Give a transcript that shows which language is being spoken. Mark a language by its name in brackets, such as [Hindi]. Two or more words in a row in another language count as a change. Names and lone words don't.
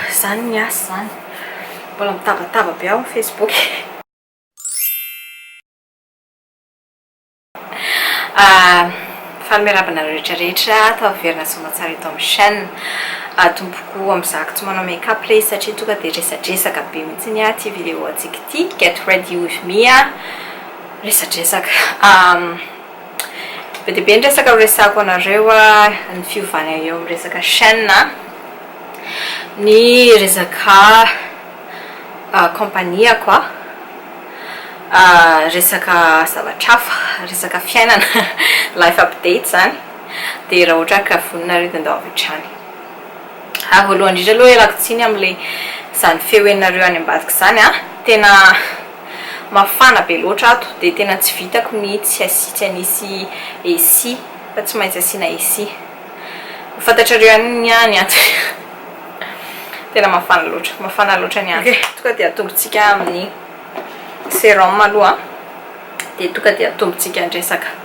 [Malagasy] zany ny asa zany mbola mitabataba be ao Facebook Falmerabana rehetrarehetra taverina somatsara eto amin'ny chaîne tompoko amizako tsy manao make-up le satria tonga de resadresaka be mihitsy a ty vidéo atsika ty [English] get ready with me [Malagasy] resadresaka be dia be ny resaka resako anareo ny fiovana eo amin'ny resaka chaîne ny resaka [French] compagnie quoi [Malagasy] resaka zavatra hafa resaka fiainana [English] life update [Malagasy] zany de raha ohatra ka voninareo andao avy hatrany voalohany indrindra aloha ialako tsiny am'le zany feoenareo any ambadika zany tena mafana be loatra ato de tena tsy vitako ny tsy anisy AC fa tsy maintsy asina AC fantatrareo any ato tena mafana loatra ny ato tonga de atombontsika amin'ny sérum aloha de tonga de atombontsika andresaka